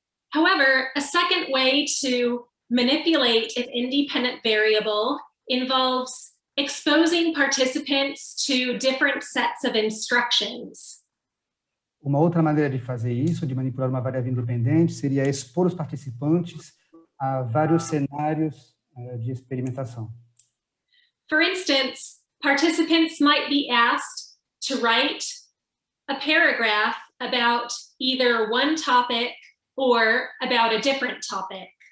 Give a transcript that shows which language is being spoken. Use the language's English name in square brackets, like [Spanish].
[English] However, a second way to manipulate an independent variable involves exposing participants to different sets of instructions. [Portuguese] Uma outra maneira de fazer isso, de manipular uma variável independente, seria expor os participantes a vários cenários de experimentação. [English] For instance, participants might be asked to write a paragraph about either one topic or about a different topic.